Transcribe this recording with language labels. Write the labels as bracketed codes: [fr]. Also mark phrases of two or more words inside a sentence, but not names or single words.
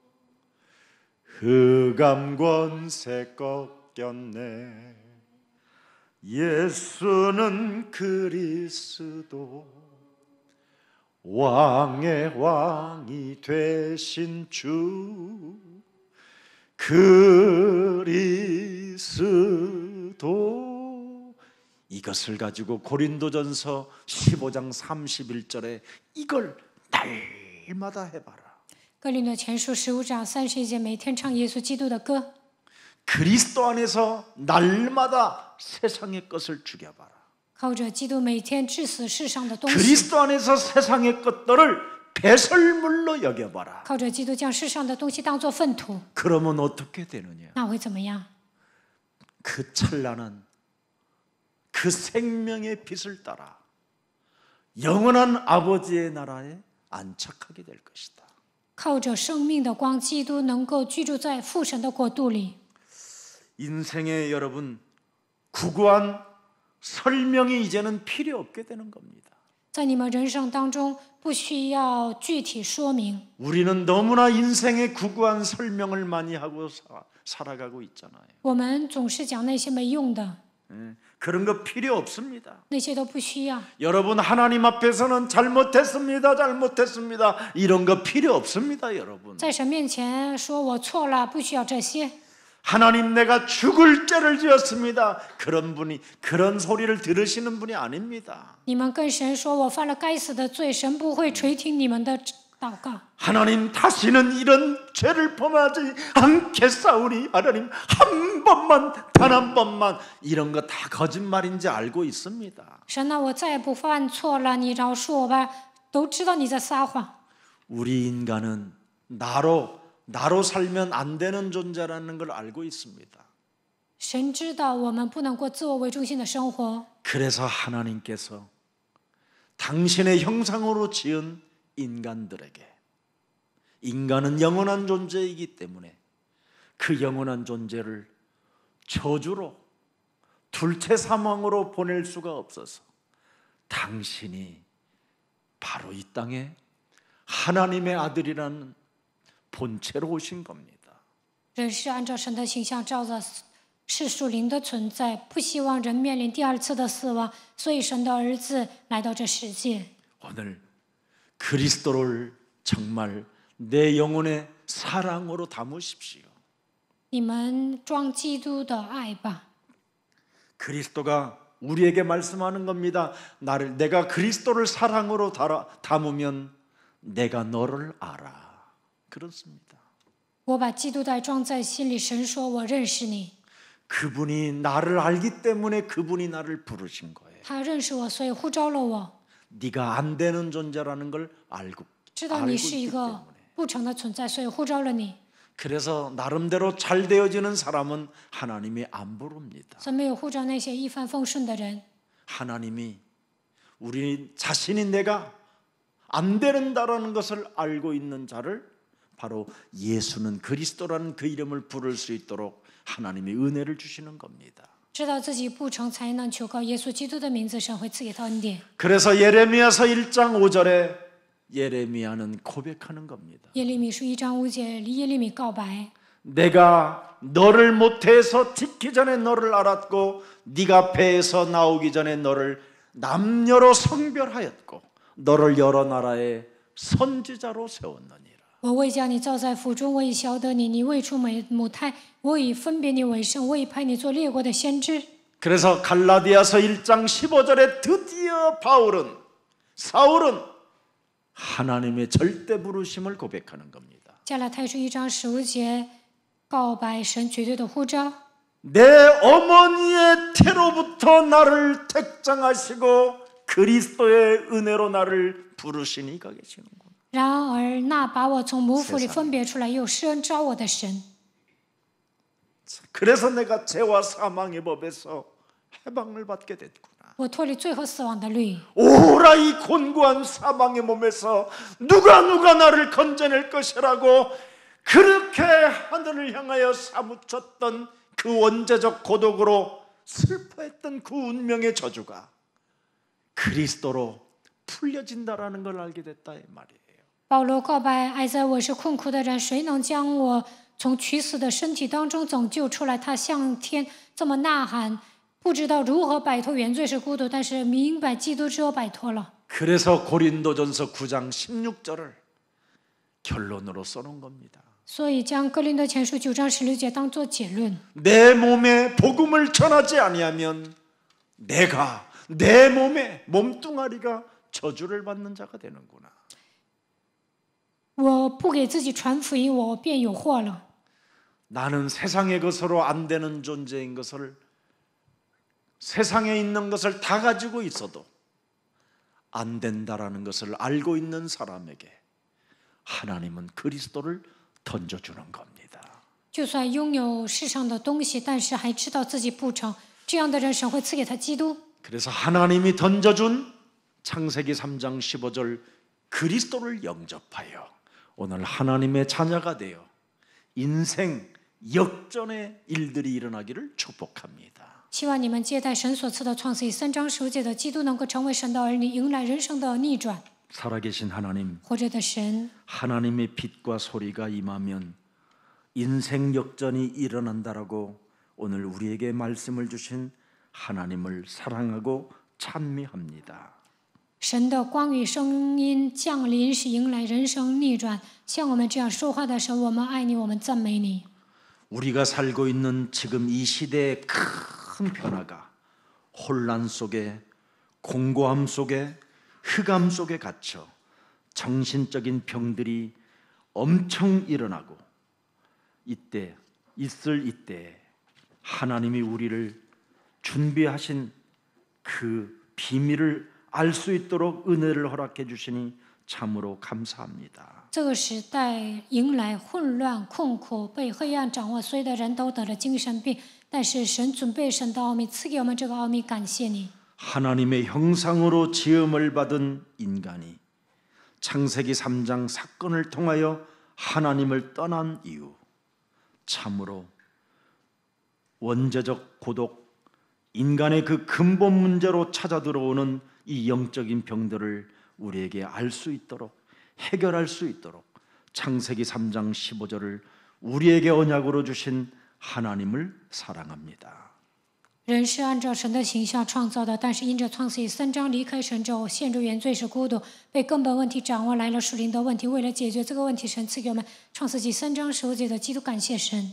[ko] 흑암 권세 꺾였네 예수는 그리스도 왕의 왕이 되신 주 그리스도 이것을 가지고 고린도전서 15장 31절에 이걸 날마다 해봐라 [zh] 哥林多前书15章31节，每天唱耶稣基督的歌。 [ko] 그리스도 안에서 날마다 세상의 것을 죽여봐라 [zh] 靠着基督每天致死世上的东西， [ko] 그리스도 안에서 세상의 것들을 배설물로 여겨봐라 [zh] 靠着基督将世上的东西当作粪土， [ko] 그러면 어떻게 되느냐 [zh] 那会怎么样？ [ko] 그 찬란한 그 생명의 빛을 따라 영원한 아버지의 나라에 안착하게 될 것이다 [zh] 靠着生命的光，基督能够居住在父神的国度里。 [ko] 인생에 여러분 구구한 설명이 이제는 필요 없게 되는 겁니다 [zh] 在你们人生当中，不需要具体说明。 [ko] 우리는 너무나 인생의 구구한 설명을 많이 하고 살아가고 있잖아요 [zh] 我们总是讲那些没用的， [ko] 그런 거 필요 없습니다 [zh] 那些都不需要。 [ko] 여러분 하나님 앞에서는 잘못했습니다 이런 거 필요 없습니다 여러분 [zh] 在神面前说我错了，不需要这些。 [ko] 하나님 내가 죽을 죄를 지었습니다 그런 분이 그런 소리를 들으시는 분이 아닙니다 [zh] 你们跟神说我犯了该死的罪，神不会垂听你们的祷告。 [ko] 하나님 다시는 이런 죄를 범하지 않겠사오니 하나님 한 번만 단 한 번만 이런 거 다 거짓말인지 알고 있습니다 [zh] 神啊，我再也不犯错了，你饶恕我吧，都知道你在撒谎。 [ko] 우리 인간은 나로 살면 안 되는 존재라는 걸 알고 있습니다 [zh] 神知道我们不能过自我为中心的生活， [ko] 그래서 하나님께서 당신의 형상으로 지은 인간들에게 인간은 영원한 존재이기 때문에 그 영원한 존재를 저주로 둘째 사망으로 보낼 수가 없어서 당신이 바로 이 땅에 하나님의 아들이라는 본체로 오신 겁니다. [zh] 人是按照神的形象照着是属灵的存在，不希望人面临第二次的死亡，所以神的儿子来到这世界。 [ko] 오늘 그리스도를 정말 내 영혼의 사랑으로 담으십시오. [zh] 你们装基督的爱吧。 [ko] 그리스도가 우리에게 말씀하는 겁니다. 내가 그리스도를 사랑으로 담으면 내가 너를 알아. 그렇습니다. [zh] 我把基督的爱装在心里，神说我认识你。 [ko] 그분이 나를 알기 때문에 그분이 나를 부르신 거예요. [zh] 他认识我，所以呼召了我， [ko] 네가 안 되는 존재라는 걸 알고 [zh] 知道你 [ko] 알고 [zh] 是一 [ko] 있기 [zh] 个 [ko] 때문에. [zh] 不成的存在，所以呼召了你。 [ko] 그래서 나름대로 잘 되어지는 사람은 하나님이 안 부릅니다. [zh] 所以没有呼召那些一帆风顺的人。 [ko] 하나님이 우리 자신이 내가 안 된다라는 것을 알고 있는 자를 바로 예수는 그리스도라는 그 이름을 부를 수 있도록 하나님이 은혜를 주시는 겁니다. [zh] 知道自己不成才能求告耶稣基督的名字，神会赐给他恩典。 [ko] 그래서 예레미야서 1장 5절에 예레미야는 고백하는 겁니다. [zh] 耶利米书1章5节，耶利米告白： [ko] 내가 너를 모태에서 짓기 전에 너를 알았고 네가 배에서 나오기 전에 너를 남녀로 성별하였고 너를 여러 나라의 선지자로 세웠느니라. [zh] 我未将你造在腹中，我已晓得你，你未出母胎，我已分别你为圣，我已派你做列国的先知。 [ko] 그래서 갈라디아서 1장 15절에 드디어 사울은 하나님의 절대 부르심을 고백하는 겁니다. [zh] 加拉太书1章15节， 告白神绝对的呼召。 [ko] 내 어머니의 태로부터 나를 택정하시고 그리스도의 은혜로 나를 부르시니가 계시는구나. [zh] 然而，那把我从母腹里分别出来又施恩召我的神， [ko] 그래서 내가 죄와 사망의 법에서 해방을 받게 됐구나. [zh] 我脱离罪和死亡的律。 [ko] 오라 이 곤고한 사망의 몸에서 누가 나를 건져낼 것이라고 그렇게 하늘을 향하여 사무쳤던 그 원죄적 고독으로 슬퍼했던 그 운명의 저주가 그리스도로 풀려진다라는 걸 알게 됐다 이 말이에요. [zh] 保罗告白：哀哉，我是困苦的人，谁能将我从取死的身体当中拯救出来？他向天这么呐喊，不知道如何摆脱原罪是孤独，但是明白基督之后摆脱了。 [ko] 그래서 고린도전서 9장 16절을 결론으로 써놓은 겁니다. [zh] 所以将哥林多前书9章16节当作结论。 [ko] 내 몸에 복음을 전하지 아니하면 내가 내 몸에 몸뚱아리가 저주를 받는 자가 되는구나. [zh] 我不给自己传福音，我便有祸了。 [ko] 나는 세상의 것으로 안 되는 존재인 것을 세상에 있는 것을 다 가지고 있어도 안 된다라는 것을 알고 있는 사람에게 하나님은 그리스도를 던져주는 겁니다. [zh] 就算拥有世上的东西，但是还知道自己不成，这样的人神会赐给他基督。 [ko] 그래서 하나님이 던져준 창세기 3장 15절 그리스도를 영접하여 오늘 하나님의 자녀가 되어 인생 역전의 일들이 일어나기를 축복합니다. [zh] 希望你们接待神所赐的创世记3章15节的基督，能够成为神的儿女，迎来人生的逆转。 [ko] 살아계신 하나님, [zh] 活着的神， [ko] 하나님의 빛과 소리가 임하면 인생 역전이 일어난다라고 오늘 우리에게 말씀을 주신 하나님을 사랑하고 찬미합니다. [zh] 神的光与声音降临，是迎来人生逆转。像我们这样说话的神，我们爱你，我们赞美你。 [ko] 우리가 살고 있는 지금 이 시대의 큰 변화가 혼란 속에 공고함 속에 흑암 속에 갇혀 정신적인 병들이 엄청 일어나고 이때 하나님이 우리를 준비하신 그 비밀을 알 수 있도록 은혜를 허락해 주시니 참으로 감사합니다. [zh] 这个时代迎来混乱、困苦、被黑暗掌握，所有的人都得了精神病。但是神准备神的奥秘，赐给我们这个奥秘，感谢你。 [ko] 하나님의 형상으로 지음을 받은 인간이 창세기 3장 사건을 통하여 하나님을 떠난 이후 참으로 원죄적 고독, 인간의 그 근본 문제로 찾아 들어오는 이 영적인 병들을 우리에게 알 수 있도록 해결할 수 있도록 창세기 3장 15절을 우리에게 언약으로 주신 하나님을 사랑합니다. [zh] 人是按照神的形象创造的，但是因着创世记3章离开神之后，陷入原罪是孤独，被根本问题掌握来了属灵的问题。为了解决这个问题，神赐给我们创世记3章15节的基督，感谢神。